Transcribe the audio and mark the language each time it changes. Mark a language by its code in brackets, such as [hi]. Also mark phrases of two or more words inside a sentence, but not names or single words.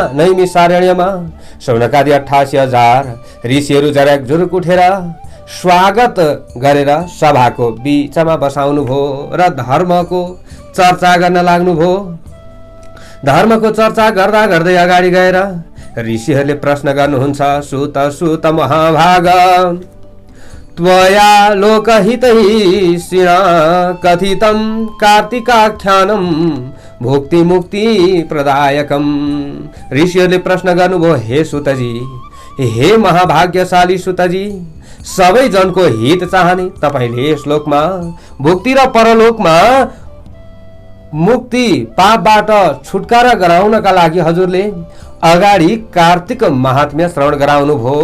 [ne] नैमिषारण्यमा शौनकादि 88,000 ऋषिहरू जरा जुरुक उठेर स्वागत गरेर सभाको बीचमा बसाउनु भयो र धर्मको चर्चा गर्न लाग्नु भयो। धर्मको चर्चा गर्दा गर्दै अगाडि गएर ऋषिहरूले प्रश्न गर्नुहुन्छ, [sa] सुत सुत महाभाग त्वया लोकहितैषिणा कथितं कार्तिकाख्यानं भुक्ति मुक्ति प्रदायकम। [ne] ऋषिहरूले प्रश्न गर्नुभयो, हे सुतजी, हे महाभाग्यशाली सुतजी, सबै जनको हित चाहने तपाईले श्लोकमा भुक्ति र परलोकमा मुक्ति पापबाट छुटकारा गराउनका लागि हजुरले अगाडि कार्तिक महात्म्य श्रवण गराउनु भयो।